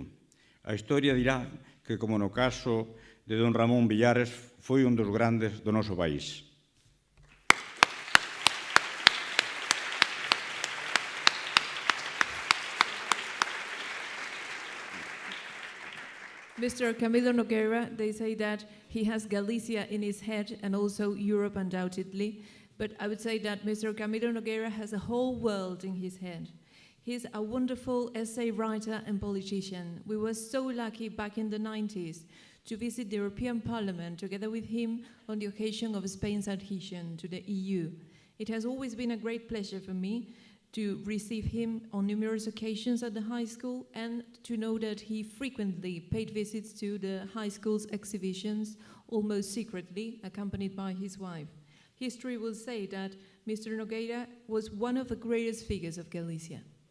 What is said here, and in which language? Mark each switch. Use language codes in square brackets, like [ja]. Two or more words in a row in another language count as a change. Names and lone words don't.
[gl] A historia dirá que, como no caso de don Ramón Villares, foi un dos grandes do noso país. [en] Mr. Camilo Nogueira, they say that he has Galicia in his head and also Europe undoubtedly, but I would say that Mr. Camilo Nogueira has a whole world in his head. He's a wonderful essay writer and politician. We were so lucky back in the 90s to visit the European Parliament together with him on the occasion of Spain's adhesion to the EU. It has always been a great pleasure for me to receive him on numerous occasions at the high school and to know that he frequently paid visits to the high school's exhibitions almost secretly, accompanied by his wife. History will say that Mr. Nogueira was one of the greatest figures of Galicia.